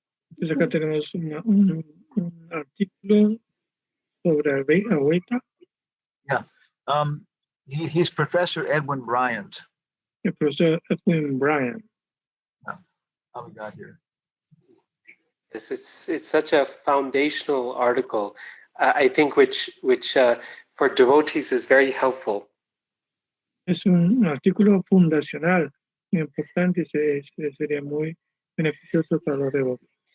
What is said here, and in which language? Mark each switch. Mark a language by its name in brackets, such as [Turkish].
[Spanish] Entonces acá tenemos un artículo sobre Advaita. [English] Yeah. He's Professor Edwin Bryant. [Spanish] el profesor Edwin Bryant. How we got here? [English] Yes, it's such a foundational article, I think, which for devotees is very helpful. [Spanish] Es un artículo fundacional muy importante y sería muy beneficioso para los devotos.